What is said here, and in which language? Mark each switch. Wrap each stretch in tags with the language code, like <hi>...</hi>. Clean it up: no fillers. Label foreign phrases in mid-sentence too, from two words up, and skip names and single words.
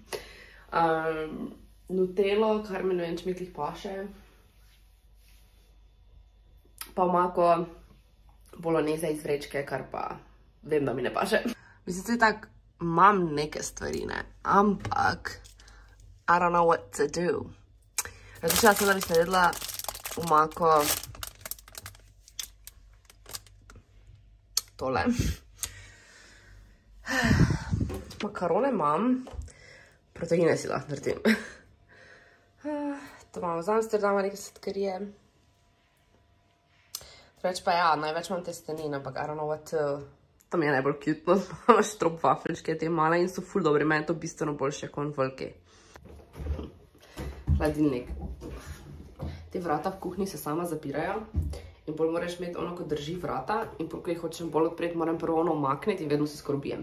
<sl>Nutelo, kar mi ne vem, če mi klih paše. Pa omako boloneze iz vrečke, kar pa vem, da mi ne paše. Mislim, tudi tako, imam neke stvari, ne, ampak</sl> <en>I don't know what to do.</en> <sl>Različila sem, da bi se naredila omako tole. Makarone imam, proteine si lahko naredim. To imamo z Amsterdama, neke sladkarije. Reč pa ja, največ imam testenin, ampak</sl> <en>I don't know what to...</en> <sl>To mi je najbolj cute, no. Imaš trop vafličke, te male in so ful dobri. Meni je to bistveno boljše kot veliki. Hladilnik. Te vrata v kuhinji se sama zapirajo in bolj moraš imeti ono, ko drži vrata in ko jih hočem bolj odpreti, moram prvo ono umakniti in vedno se skrobijem.</sl>